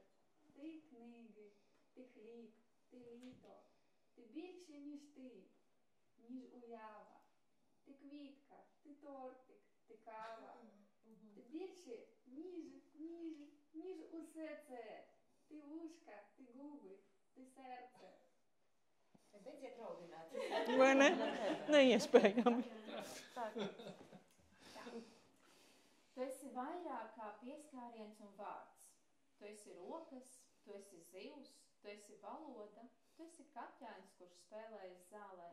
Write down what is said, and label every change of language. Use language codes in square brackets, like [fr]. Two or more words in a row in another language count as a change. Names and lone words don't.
[uk] Ти книги, ти хліб, ти літо. Ти більше, ніж ти, ніж уява. Ти квітка, ти тортик, ти кава. Ти більше, ніж усе це. Ти вушка, ти губи, ти серце. [lv] Beidziet raudināt. Vai ne? Neiespējami. tu esi vairāk kā pieskāriens un vārds. Tu esi rokas, tu esi zivs, tu esi valoda, tu esi kaķēns, kurš spēlējas zālē.